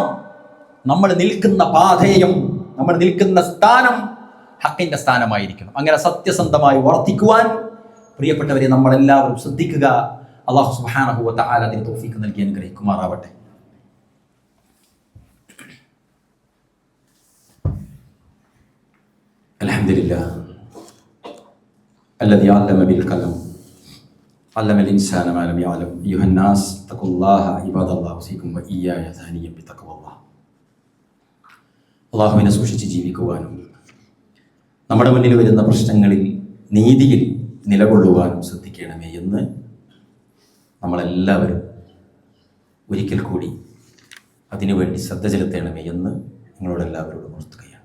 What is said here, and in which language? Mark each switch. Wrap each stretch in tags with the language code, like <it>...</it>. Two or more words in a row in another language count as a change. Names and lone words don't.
<ml>നമ്മൾ നിൽക്കുന്ന പാഥേയം, നമ്മൾ നിൽക്കുന്ന സ്ഥാനം ഹക്കിന്റെ സ്ഥാനമായിരിക്കണം. അങ്ങനെ സത്യസന്ധമായി വർത്തിക്കുവാൻ പ്രിയപ്പെട്ടവരെ നമ്മളെല്ലാവരും ശ്രദ്ധിക്കുക.</ml> <ar>الله سبحانه وتعالى</ar> <ml>അതിന് തൗഫീഖ് നൽകി അനുഗ്രഹിക്കുമാറാവട്ടെ.</ml> <ar>അൽഹംദുലില്ലാഹ് الذي علم بالقلم علم الإنسان ما لم يعلم أيها الناس اتقوا الله عباد الله أوصيكم وإياي ثانيا بتقوى الله.</ar> <ml>അള്ളാഹുവിനെ സൂക്ഷിച്ച് ജീവിക്കുവാനും നമ്മുടെ മുന്നിൽ വരുന്ന പ്രശ്നങ്ങളിൽ നീതിയിൽ നിലകൊള്ളുവാനും ശ്രദ്ധിക്കണമേ എന്ന് നമ്മളെല്ലാവരും ഒരിക്കൽ കൂടി അതിനുവേണ്ടി ശ്രദ്ധ ചെലുത്തണമേ എന്ന് നിങ്ങളോടെല്ലാവരോടും ഉണർത്തുകയാണ്.</ml>